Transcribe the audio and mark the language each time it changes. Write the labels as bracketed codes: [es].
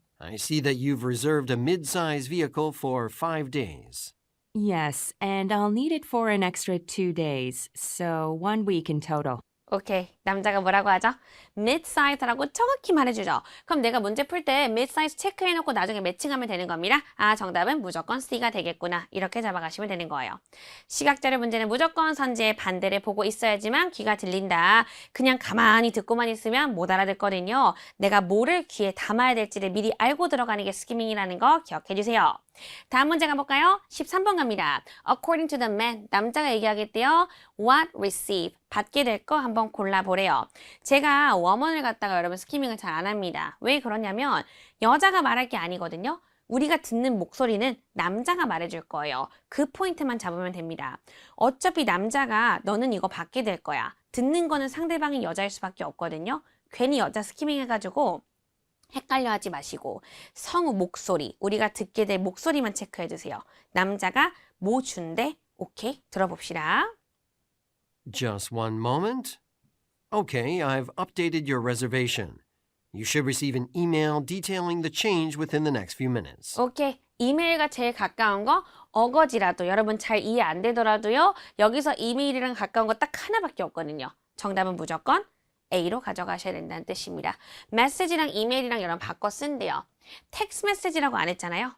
[en] I see that you've reserved a mid-size vehicle for 5 days. Yes, and I'll need it for an extra 2 days, so 1 week in total. [ko] 오케이. 남자가 뭐라고 하죠? mid-size라고 정확히 말해주죠. 그럼 내가 문제 풀 때 mid-size 체크해놓고 나중에 매칭하면 되는 겁니다. 아, 정답은 무조건 C가 되겠구나. 이렇게 잡아가시면 되는 거예요. 시각자료 문제는 무조건 선지의 반대를 보고 있어야지만 귀가 들린다. 그냥 가만히 듣고만 있으면 못 알아듣거든요. 내가 뭐를 귀에 담아야 될지를 미리 알고 들어가는 게 스키밍이라는 거 기억해 주세요. 다음 문제 가볼까요? 13번 갑니다. According to the man, 남자가 얘기하겠대요. [en] What receive? [ko] 받게 될 거 한번 골라보래요. 제가 원문을 갖다가 여러분 스키밍을 잘 안 합니다. 왜 그러냐면 여자가 말할 게 아니거든요. 우리가 듣는 목소리는 남자가 말해줄 거예요. 그 포인트만 잡으면 됩니다. 어차피 남자가 너는 이거 받게 될 거야. 듣는 거는 상대방이 여자일 수밖에 없거든요. 괜히 여자 스키밍 해가지고 헷갈려 하지 마시고 성우 목소리, 우리가 듣게 될 목소리만 체크해 주세요. 남자가 뭐 준대? 오케이, 들어봅시다. [en] Just one moment. Okay, I've updated your reservation. You should receive an email detailing the change within the next few minutes. [ko] 오케이, 이메일과 제일 가까운 거 어거지라도 여러분 잘 이해 안 되더라도요. 여기서 이메일이랑 가까운 거 딱 하나밖에 없거든요. 정답은 무조건 A로 가져가셔야 된다는 뜻입니다. 메시지랑 이메일이랑 여러분 바꿔 쓴대요. 텍스트 메시지라고 안 했잖아요.